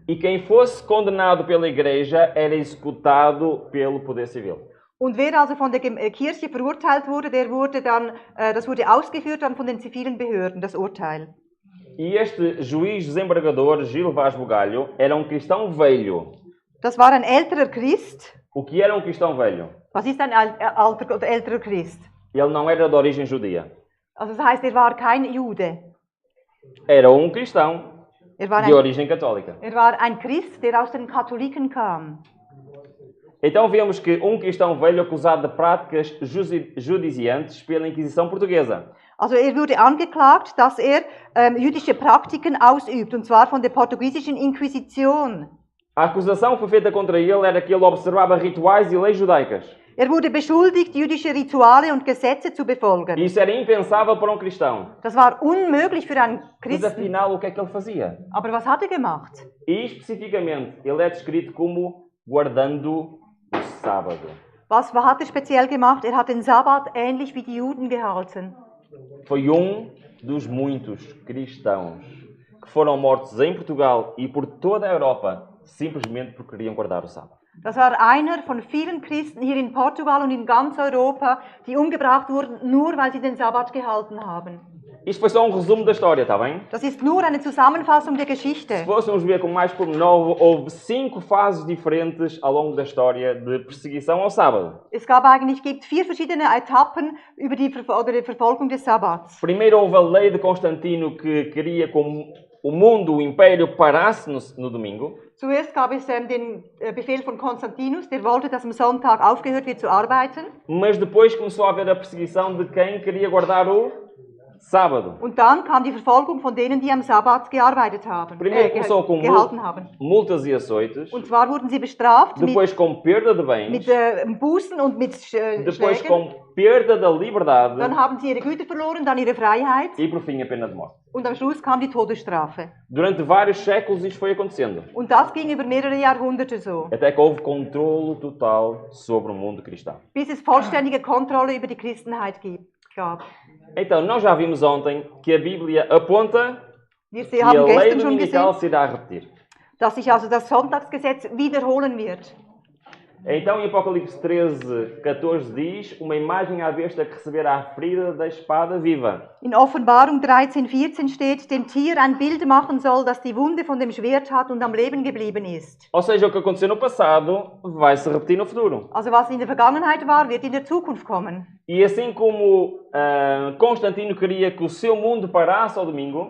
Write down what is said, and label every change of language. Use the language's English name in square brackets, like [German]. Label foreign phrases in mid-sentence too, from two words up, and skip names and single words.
[Portuguese] E quem fosse condenado pela Igreja era executado pelo poder civil. [German] Und wer also von der Kirche verurteilt wurde, das wurde ausgeführt dann von den zivilen Behörden, das Urteil. [Portuguese] E este juiz desembargador, Gil Vaz Bugalho, era um cristão velho. [German] Das war ein älterer Christ. [Portuguese] O que era um cristão velho? [German] Was ist ein älterer Christ? [Portuguese] Ele não era de origem judia. [German] Also das heißt, er war kein Jude. [Portuguese] Era um cristão de origem católica. [German] Er war ein Christ, der aus den Katholiken kam. [Portuguese] Então vemos que um cristão velho acusado de práticas judiciantes pela Inquisição portuguesa. [German] Also er wurde angeklagt, dass er jüdische Praktiken ausübt, und zwar von der portugiesischen Inquisition. [Portuguese] A acusação foi feita contra ele era que ele observava rituais e leis judaicas. [German] Er wurde beschuldigt, jüdische Rituale und Gesetze zu befolgen. [Portuguese] Isso era impensável para um cristão. [German] Das war unmöglich für einen [Portuguese] Mas [German] Christen. [Portuguese] afinal, o que é que ele fazia? [German] Aber was hat er gemacht? [Portuguese] E especificamente, ele é descrito como guardando o sábado. [German] Was hat er speziell gemacht? Er hat den Sabbat ähnlich wie die Juden gehalten. [Portuguese] Foi dos muitos cristãos que foram mortos em Portugal e por toda a Europa simplesmente porque queriam guardar o sábado. [German] Das war einer von vielen Christen hier in Portugal und in ganz Europa, die umgebracht wurden, nur weil sie den Sabbat gehalten haben. [Portuguese] Isto foi só um resumo da história, está bem? [German] Das ist nur eine Zusammenfassung der [Portuguese] Se [German] Geschichte. [Portuguese] fôssemos ver com mais pormenor, houve 5 fases diferentes ao longo da história de perseguição ao sábado. [German] Gibt 4 verschiedene Etappen über die Verfolgung des Sabbats. [Portuguese] Primeiro houve a lei de Constantino que queria que o mundo, o império, parasse no domingo. [German] Zuerst gab es den Befehl von Konstantinus, der wollte, dass am Sonntag aufgehört wird zu arbeiten. [Portuguese] Mas depois começou a haver a perseguição de quem queria guardar o sábado. [German] Und dann kam die Verfolgung von denen, die am Sabbat gearbeitet haben, [Portuguese] Primeiro começou com [German] gehalten haben. [Portuguese] multas e açoites, [German] Und zwar wurden sie bestraft [Portuguese] depois com perda de bens, [German] mit Bußen und mit [Portuguese] depois [German] Schlägen. [Portuguese] com perda da liberdade [German] Dann haben sie ihre Güter verloren, dann ihre Freiheit. [Portuguese] e por fim a pena de morte. [German] Und am Schluss kam die Todesstrafe. [Portuguese] Durante vários séculos isto foi acontecendo, [German] Und das ging über mehrere Jahrhunderte so, [Portuguese] até que houve controlo total sobre o mundo cristão. [German] bis es vollständige Kontrolle über die Christenheit gab. [Portuguese] Então, nós já vimos ontem que a Bíblia aponta [German] Wir [Portuguese] que a [German] haben [Portuguese] lei [German] gestern schon [Portuguese] dominical [German] gesehen, [Portuguese] se irá repetir. [German] dass sich also das Sonntagsgesetz wiederholen wird. [Portuguese] Então, em Apocalipse 13, 14 diz: uma imagem à besta que receberá a ferida da espada viva. [German] In Offenbarung 13,14 steht, dem Tier ein Bild machen soll, das die Wunde von dem Schwert hat und am Leben geblieben ist. [Portuguese] Ou seja, o que aconteceu no passado vai se repetir no futuro. [German] Also was in der Vergangenheit war, wird in der Zukunft kommen. [Portuguese] E assim como Constantino queria que o seu mundo parasse ao domingo,